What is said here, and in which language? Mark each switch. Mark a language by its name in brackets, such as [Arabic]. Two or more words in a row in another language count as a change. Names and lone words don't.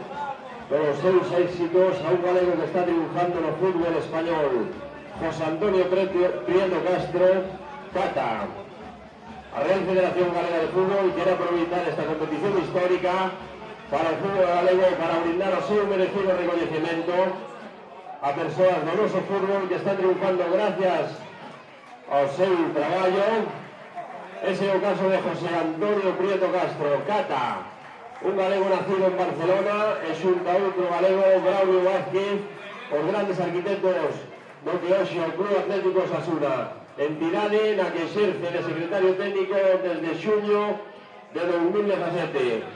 [Spanish] de los 6 éxitos a un galego que está triunfando en el fútbol español, José Antonio Prieto Castro, Cata. La Real Federación Galega de Fútbol quiere aprovechar esta competición histórica para el fútbol galego, para brindar [Galician] o seu merecido reconocimiento a persoas do noso fútbol que están triunfando gracias ao seu traballo. Ese é o caso de José Antonio Prieto Castro, Cata, un galego nacido en Barcelona e xunto a outro galego, Braulio Vázquez, os grandes arquitectos do que hoxe o Club Atlético Osasuna, entidade na que exerce de secretario técnico desde xuño de 2017.